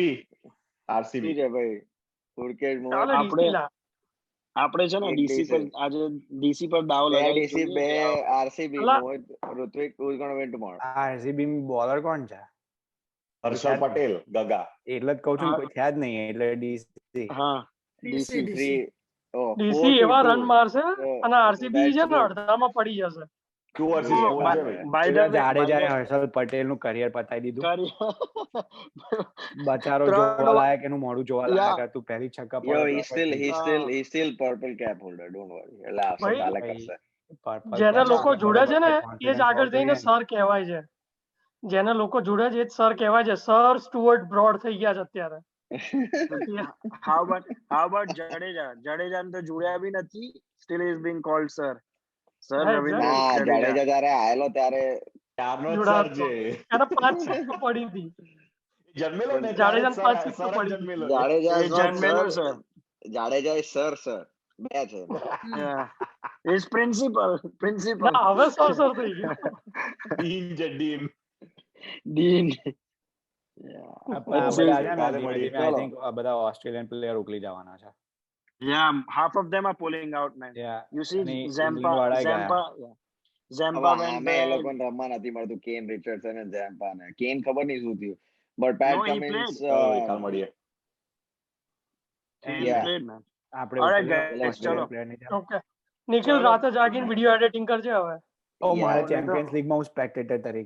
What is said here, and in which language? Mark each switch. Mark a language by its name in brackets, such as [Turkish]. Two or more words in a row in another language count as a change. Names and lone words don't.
[Gujarati] શું છે ભાઈ? સુરકેશ ચાલો મોહિત આપણે- DC લા. આપણે છે ને એક ડીસી પર decent. આજે ડીસી પર દાવ બે લગાવી DC બે RCB અલા. [English] મોહિત ઋત્વિક who's going to win tomorrow? [Gujarati] આરસીબી બોલર કોણ છે હર્ષલ પટેલ ગગા. એટલે જ કહું છું કોઈ છે જ નહીં એટલે ડીસી હા DC. [English] Three, oh, DC 4-2. [Gujarati] એવા રન મારશે [English] So, [Gujarati] અને આરસીબી [English] that's [Gujarati] છે ને [English] good. [Gujarati] અડધામાં પડી જશે. 2 versus 4 છે ભાઈ. [English] by the [Gujarati] જાડેજાએ હર્ષલ પટેલ નું કરિયર પતાવી દીધું બચારો ત્રણ જોવા લાયક એનું મોઢું જોવા લાયક હતું પહેલી છક્કા [English] Yo, [Gujarati] પડે [English] he's still purple cap holder. Don't worry. [Gujarati] એટલે આવશે, ભાઈ, કાલે ભાઈ. કરશે. જેને લોકો જોડે છે ને એ જ Confidence આગળ હોવો જઈને જોઈએ ને. સર કહેવાય છે. જેને લોકો જોડે છે એ જ સર કહેવાય છે. સર સ્ટુઅર્ટ બ્રોડ થઈ ગયા છે અત્યારે. [English] how about [Gujarati] જાડેજા ને તો જોડ્યા બી નથી [English] still is being called sir [Gujarati] હા, રવિન્દ્ર ના, જાડેજા જયારે આયેલો ત્યારે ત્યારનો જ જોડાતો. સર છે. એને 5 સિક્કો પડી હતી. જન્મેલો ને જાડેજાને ત્યારે પાંચ સિક્કો સર જ પડી. જન્મેલો. જાડેજા એ જન્મેલો sir. જાડેજા સર બે છે. [English] is principal [Gujarati] ના હવે સર થઈ ગયું. ડીન છે ડીન. dean આ બધા છે ને કાલે ધીમે મળીએ. ધીમે [English] I think [Gujarati] આ બધા ઓસ્ટ્રેલિયન પ્લેયર ઉકલી જવાના છે [English] yeah half of them are pulling out man. Yeah. you see [Gujarati] અને Zampa England વાળા ગયા. Zampa હવે [English] went [Gujarati] આમે એ [English] back. [Gujarati] લોકોને રમવા નથી મળતું. કેન રિચર્ડસન અને ઝેમ્પા ને. કેન ખબર નહીં શું થયું. [English] but Pat No, he Cummins. [Gujarati] કાલ મળીએ. [English] He Yeah. played, man. [Gujarati] આપણે [English] Alright, [Gujarati] ઉપર [English] guys, [Gujarati] ચલો. ચલો. ઓકે નિખિલ ચલો. રાતે જાગીને વિડીયો એડિટિંગ કરજે હવે ઓ મારે [English] Yeah, [Gujarati] ચેમ્પિયન્સ લીગમાં હું સ્પેક્ટેટર તરીકે